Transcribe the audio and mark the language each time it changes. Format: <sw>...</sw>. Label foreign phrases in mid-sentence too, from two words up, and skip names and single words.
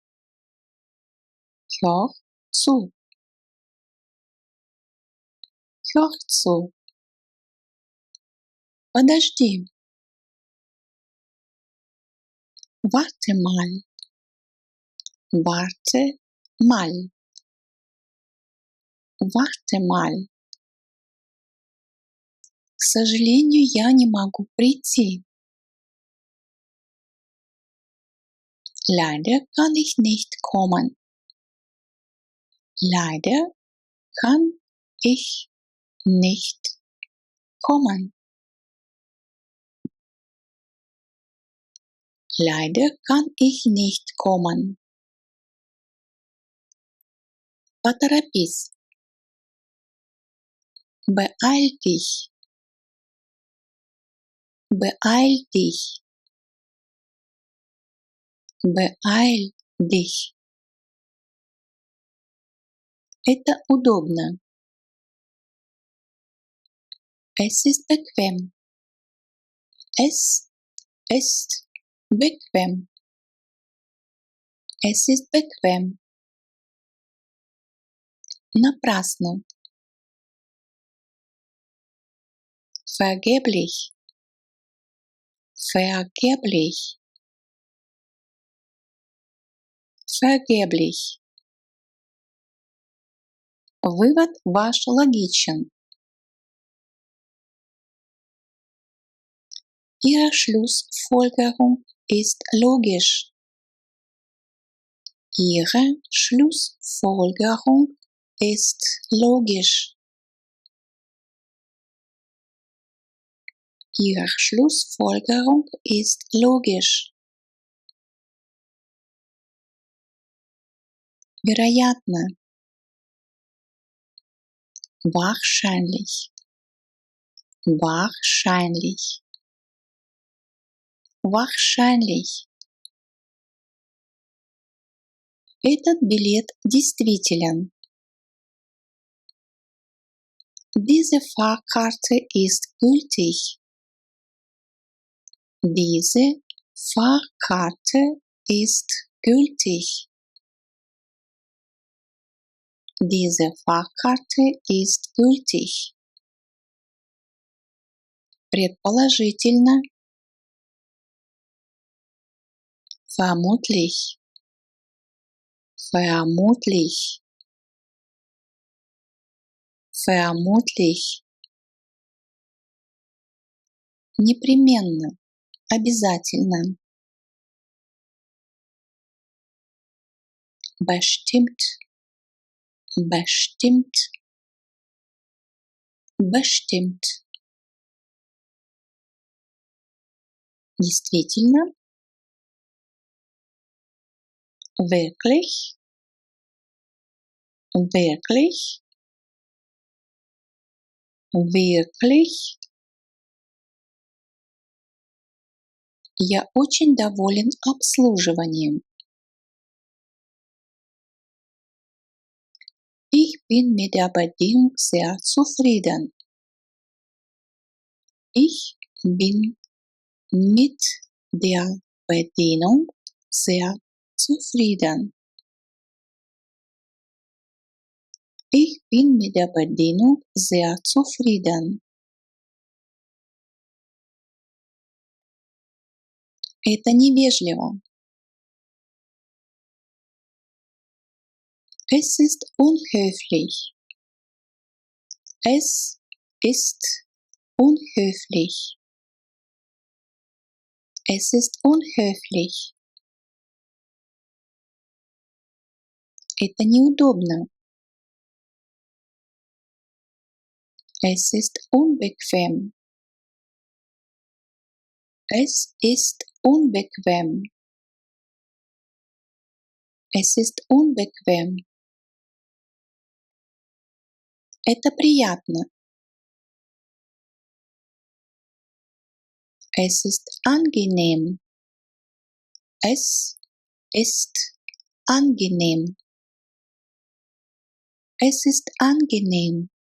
<de>Hör zu. Hör zu. Подожди. Warte mal. Warte mal. Warte mal.</de> <ru>К сожалению, я не могу прийти.</ru> <de>Leider kann ich nicht kommen. Leider kann ich nicht kommen. Leider kann ich nicht kommen.</de> <ru>Поторопись.</ru> <de>Beeil dich. Beeil dich. Beeil dich.</de> <ru>Это удобно.</ru> <de>Es ist bequem. Es ist bequem. Es ist bequem. Напрасно. Vergeblich. Vergeblich. Vergeblich.</de> <ru>Вывод ваш логичен.</ru> <de>Ihre Schlussfolgerung ist logisch. Ihre Schlussfolgerung ist logisch. Ihre Schlussfolgerung ist logisch.</de> <ru>Вероятно.</ru> <de>Wahrscheinlich. Wahrscheinlich. Wahrscheinlich.</de> <ru>Этот билет действителен.</ru> <de>Diese Fahrkarte ist gültig. Diese Fahrkarte ist gültig. Diese Fahrkarte ist gültig.</de> <ru>Предположительно.</ru> <de>Vermutlich. Vermutlich. Vermutlich.</de> <ru>Непременно. Обязательно.</ru> <de>Bestimmt. Bestimmt. Bestimmt.</de> <ru>Действительно.</ru> <de>Wirklich. Wirklich. Wirklich.</de> <ru>Я очень доволен обслуживанием.</ru> <de>Ich bin mit der Bedienung sehr zufrieden. Ich bin mit der Bedienung sehr zufrieden. Ich bin mit der Bedienung sehr zufrieden.</de> <ru>Это невежливо.</ru> <de>Es ist unhöflich. Es ist unhöflich. Es ist unhöflich.</de> <ru>Это неудобно.</ru> <de>Es ist unbequem. Es ist unbequem. Es ist unbequem.</de> <ru>Это приятно.</ru> <de>Es ist angenehm. Es ist angenehm. Es ist angenehm.</de>